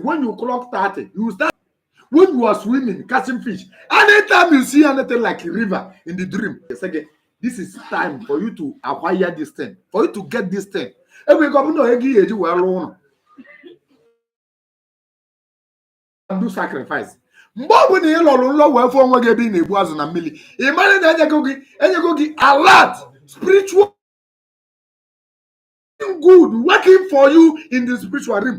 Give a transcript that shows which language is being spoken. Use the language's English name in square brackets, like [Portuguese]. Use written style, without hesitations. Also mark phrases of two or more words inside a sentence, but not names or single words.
[English] When you clock 30, you start when you are swimming, catching fish. Anytime you see anything like a river in the dream, this is time for you to acquire this thing, for you to get this thing. And do sacrifice. [Igbo] Mgbe na ịlọrụ nlọ wee fụọ onwe gị ebe ị na-egbu azụ na mmiri, ị mara na enyego gị [English] alert spiritual good working for you in the spiritual realm.